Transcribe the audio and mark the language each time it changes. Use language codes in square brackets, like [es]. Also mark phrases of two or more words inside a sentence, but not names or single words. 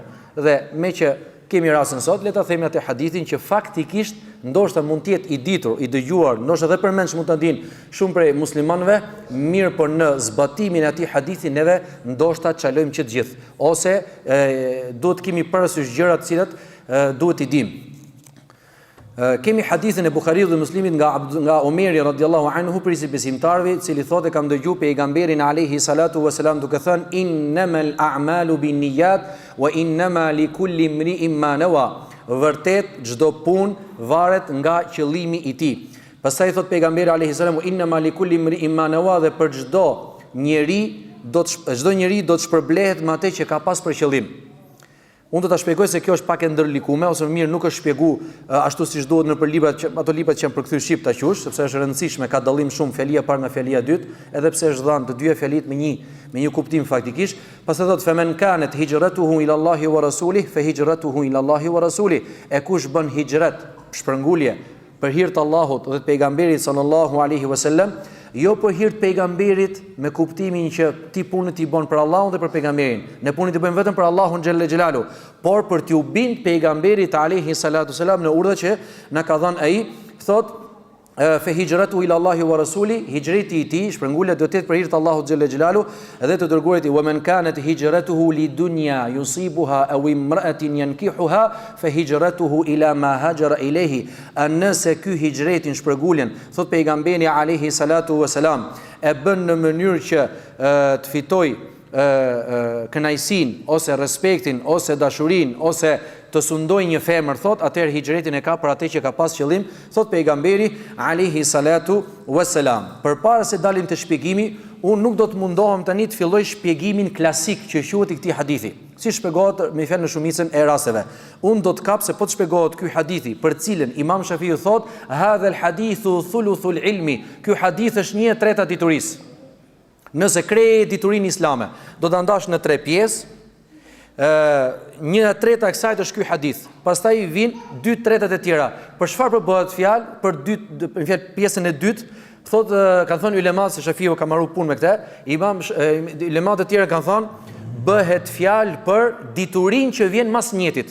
[sq] Dhe me që kemi rastin sot, le ta themi atë hadithin që faktikisht ndoshta mund të jetë i ditur, i dëgjuar, ndoshta edhe përmendsh mund ta dinë shumë prej muslimanëve, mirë, por në zbatimin e atij hadithi neve ndoshta çalojmë që të gjithë, ose duhet kemi parasysh gjëra të cilat duhet i dimë. Kemi hadithin e Buhariut dhe Muslimit nga Omeri [ar] رضي الله عنه [sq] për besimtarëve, i cili thotë kam dëgjuar pejgamberin [ar] عليه الصلاة والسلام [sq] duke thënë [ar] إنما الأعمال بالنيات وإنما لكل امرئ ما نوى. [sq] Vërtet çdo punë varet nga qëllimi i tij. Pastaj thot pejgamberi [ar] عليه السلام إنما لكل امرئ ما نوى, [sq] dhe për çdo njeri do të shpërblehet me atë që ka pas për qëllim. Unë do ta shpjegoj se kjo është pak e ndërlikuar, ose mirë nuk është shpjeguar ashtu siç duhet nëpër librat, ato librat që janë përkthyer shqip ta qush, sepse është e rëndësishme, ka dallim shumë fjalia parë nga fjalia dytë, edhe pse është dhënë të dyja fjalit me një kuptim faktikisht. Pastaj thotë [ar] فمن كانت هجرته إلى الله ورسوله فهجرته إلى الله ورسوله. [sq] E kush bën hijrat, shpërngulje për hir të Allahut dhe të pejgamberit [ar] صلى الله عليه وسلم, [sq] jo për hir të pejgamberit me kuptimin që ti punët i bën për Allahun dhe për pejgamberin. Ne punët i bëjmë vetëm për Allahun [ar] جل جلاله, [sq] por për t'u bind pejgamberit [ar] عليه الصلاة والسلام [sq] në urdhë që na ka dhënë ai, thotë [ar] فهجرته إلى الله ورسوله, [sq] hijreti i tij, shpërngulja do të jetë për hir të Allahut [ar] جل جلاله [sq] dhe të dërguarit i, [ar] ومن كانت هجرته لدنيا يصيبها أو امرأة ينكحها فهجرته إلى ما هاجر إليه. [sq] Nëse ky hijretin, shpërnguljen, thot pejgamberi [ar] عليه الصلاة والسلام, [sq] e bën në mënyrë që të fitoj kënaqësinë ose respektin ose dashurinë ose të sundoj një femër, thot, atëherë hijretin e ka për atë që ka pas qëllim, thot pejgamberi [ar] عليه الصلاة والسلام. [sq] Përpara se dalim te shpjegimi, unë nuk do të mundohem tani të filloj shpjegimin klasik që quhet i këtij hadithi, si shpjegohet me fjalë në shumicën e rasteve. Unë do të kap se po të shpjegohet ky hadithi, për cilën Imam Shafiu thot [ar] هذا الحديث ثلث العلم, [sq] ky hadith është 1/3 diturisë. Nëse krejt diturinë islame do ta ndash në 3 pjesë, 1/3 e kësaj është ky hadith. Pastaj vijnë 2/3 e tjera. Për çfarë bëhet fjalë? Për pjesën e dytë, thotë kanë thënë ulemat se Shafiu ka marrë punë me këtë, ulemat e tjerë kanë thënë bëhet fjalë për diturinë që vjen mas njetit.